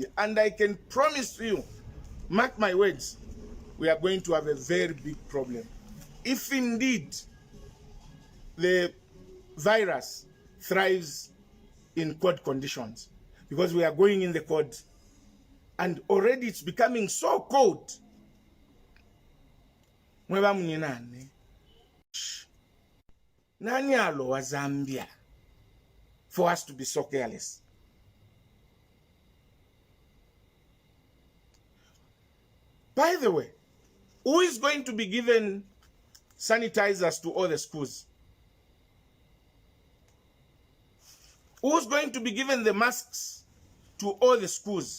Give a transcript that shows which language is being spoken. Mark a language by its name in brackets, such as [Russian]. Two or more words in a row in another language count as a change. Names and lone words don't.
[English] And I can promise you, mark my words, we are going to have a very big problem. If indeed the virus thrives in cold conditions, because we are going in the cold, and already it's becoming so cold. [Bemba] Nani alo wa Zambia [English] for us to be so careless? By the way, who is going to be given sanitizers to all the schools? Who's going to be given the masks to all the schools?